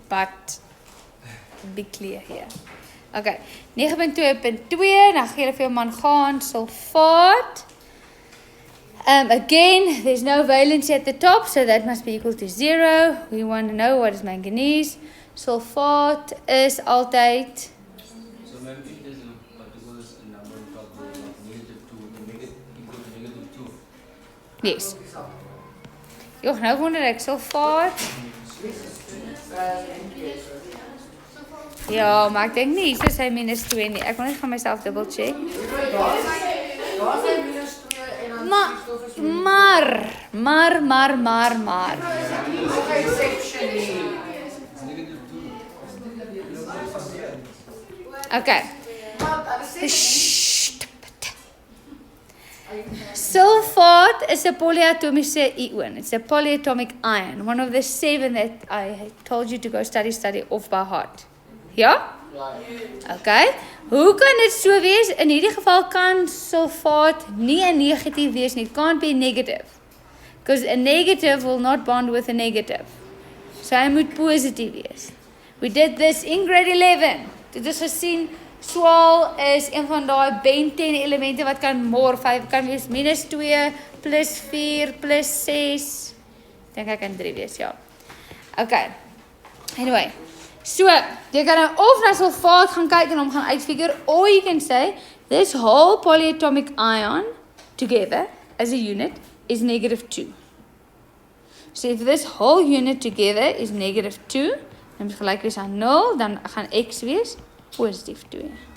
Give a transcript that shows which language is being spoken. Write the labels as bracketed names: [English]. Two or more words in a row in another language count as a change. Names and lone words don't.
[English] but be clear here. [Afrikaans] Okay, 9.2.2, dan gee hulle vir jou mangaan sulfaat. [English] Again, there's no valency at the top, so that must be equal to 0. We want to know what is manganese. [Afrikaans] Sulfaat is altyd. [English] So maybe there's a particular number on top there, like -2, equal to -2. Yes. [Afrikaans] Joh, nou wonder ek, sulfaat. Ja, maar ek dink nie, soos hy -2 nie. Ek wil net gaan myself [English] double check. [Afrikaans] Maar. [English] Okay. Sulfate is a polyatomic ion. It's a polyatomic ion. One of the 7 that I told you to go study off by heart. [Afrikaans] Ja? Okay. Hoe kan dit so wees? In hierdie geval kan sulfaat nie 'n negatief wees nie. [English] It can't be negative. Because a negative will not bond with a negative. [Afrikaans] So hy moet positief wees. [English] We did this in grade 11. [Afrikaans] Dit is gesien, swaal is een van daai bentene elemente wat kan morf. Hy kan wees -2, +4, +6. Dink ek kan 3 wees, ja. Okay. Anyway. So, jy kan nou of na sulfaat gaan kyk en hom gaan uitfigure, [English] or you can say, this whole polyatomic ion together as a unit is -2. So if this whole unit together is -2, [Afrikaans] dan is gelyk wees aan 0, dan gaan x wees positief 2.